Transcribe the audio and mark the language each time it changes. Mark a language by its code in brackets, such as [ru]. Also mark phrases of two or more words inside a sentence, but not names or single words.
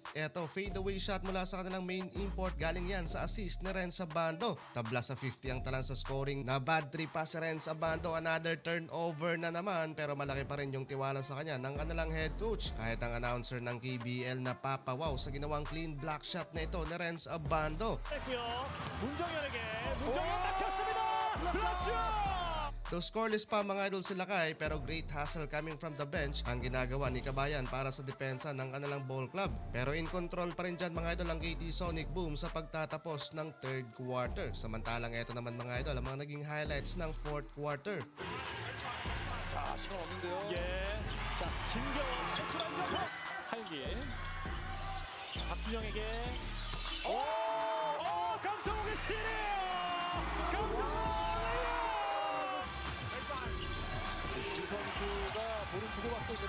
[tl] Eto, [en] fadeaway shot [tl] mula sa kanilang [en] main import, [tl] galing yan sa assist ni Renz Abando. Tabla sa 50 ang talan sa scoring. Na [en] bad trip [tl] pa si Renz Abando, [en] another turnover [tl] na naman pero malaki pa rin yung tiwala sa kanya ng kanilang [en] head coach. [tl] Kahit ang announcer ng KBL na papawaw sa ginawang [en] clean block shot [tl] na ito ni Renz Abando. [ko] 문정현에게 문정현 막혔습니다. 블락슛! [tl] To scoreless pa mga idol sila kay pero [en] great hustle coming from the bench [tl] ang ginagawa ni Kabayan para sa depensa ng kanilang ball club. Pero [en] in control [tl] pa rin dyan mga idol ang KT Sonic Boom sa pagtatapos ng [en] third quarter. [tl] Samantalang ito naman mga idol ang mga naging highlights ng [en] fourth quarter. [ko] 자, 시간 없는데요. 예. 자, 김경원 탈출한 점프. 한기. 박준영에게. 오! 강성욱의 스틸이에요. 강성욱! 김 선수가 볼을 주고받고 있는데요.